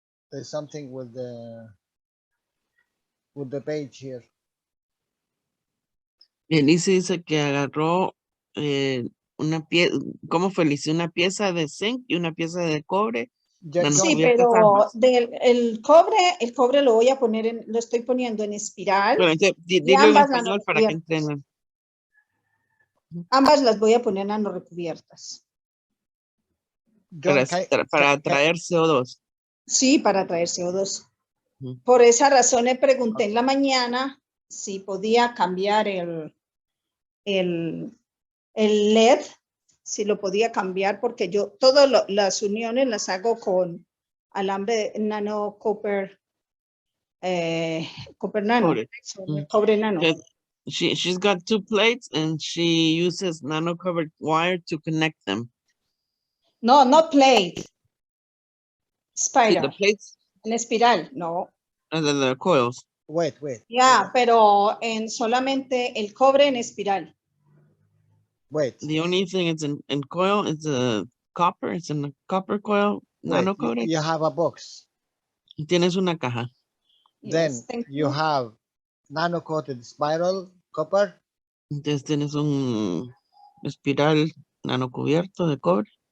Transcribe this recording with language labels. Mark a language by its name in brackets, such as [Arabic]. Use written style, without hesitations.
[English] There's something with the page here. [Spanish] Elise dice que agarró una pieza, ¿cómo fue, Elise? Una pieza de zinc y una pieza de cobre. Sí, pero el cobre lo voy a poner lo estoy poniendo en espiral. Bueno, dilo en español para que entrenen. Ambas las voy a poner nano recubiertas. Para atraer CO2. Sí, para atraer CO2. Por esa razón le pregunté en la mañana si podía cambiar el LED, si lo podía cambiar, porque yo todas las uniones las hago con alambre [English] nano copper, copper nano, [Spanish] cobre nano. [English] She's got 2 plates and she uses nano covered wire to connect them. No, not plate. Spiral. The plates. [Spanish] En espiral, no. [English] The coils. Wait. [Spanish] Yeah, pero solamente el cobre en espiral. [English] Wait. The only thing is in coil is the copper. It's in the copper coil, nano coated. You have a box. [Spanish] Tienes una caja. [English] Then you have nano coated spiral copper. [Spanish] Entonces tienes un espiral nano cubierto de cobre.